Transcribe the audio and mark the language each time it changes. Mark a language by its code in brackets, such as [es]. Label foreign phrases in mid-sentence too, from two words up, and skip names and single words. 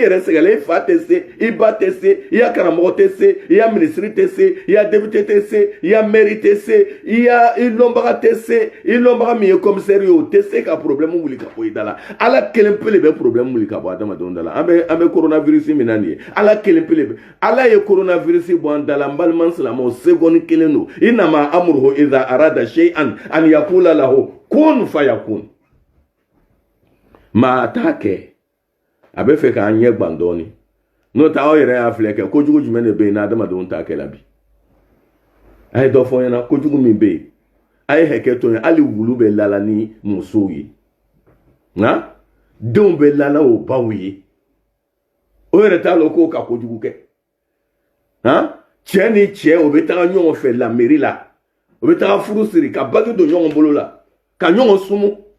[bm] yɛrɛ sɛgɛn i fa tɛ se i ba tɛ se i ya karamɔgɔ tɛ se i ya ministre tɛ se i ya député tɛ se i ya maire tɛ se i lɔnbaga tɛ se i lɔnbaga min ye commissaire ye o tɛ se ka problème wuli ka bɔ i da la ala kelen pe de bɛ problème wuli ka bɔ adamadenw da la an bɛ coronavirus min na nin ye ala kelen pe de bɛ ala ye coronavirus bɔ an da la n balima silamɛw seconde kelen don [ar] إنما أمره إذا أراد شيئا أن يقول له كن فيكون [bm] maa t'a kɛ a bɛ fɛ k'an ɲɛ gban dɔɔni n'o tɛ aw yɛrɛ y'a filɛ kɛ kojugu jumɛn de bɛ yen n'adamadenw t'a kɛ la bi a ye dɔ fɔ n ɲɛna kojugu min bɛ yen a ye hakɛ to yen hali wulu bɛ lala ni musow ye nka denw bɛ lala o baw ye o yɛrɛ t'a dɔn k'o ka kojugu kɛ cɛ ni cɛ o bɛ taga ɲɔgɔn fɛ la mairie la o bɛ taga furu siri ka bagi don ɲɔgɔn bolo la ka ɲɔgɔn sumu